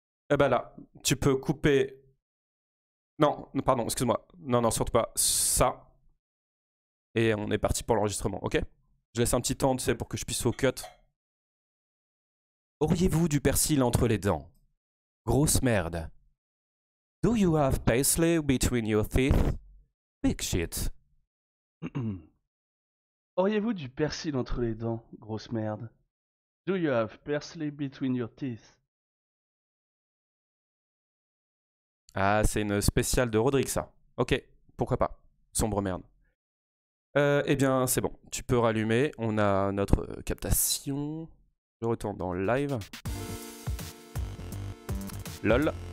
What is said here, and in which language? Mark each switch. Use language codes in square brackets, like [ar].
[fr] Eh ben là, tu peux couper... Non, pardon, excuse-moi. Non, surtout pas. Ça. Et on est parti pour l'enregistrement, ok? Je laisse un petit temps, tu sais, pour que je puisse au cut. Auriez-vous du persil entre les dents? Grosse merde. [en] Do you have paisley between your teeth? Big shit. [fr] Auriez-vous du persil entre les dents? Grosse merde. [en] Do you have parsley between your teeth? [fr] Ah, c'est une spéciale de Rodrigue, ça. Ok, pourquoi pas. Sombre merde. Eh bien, c'est bon. Tu peux rallumer. On a notre captation. Je retourne dans le live. LOL.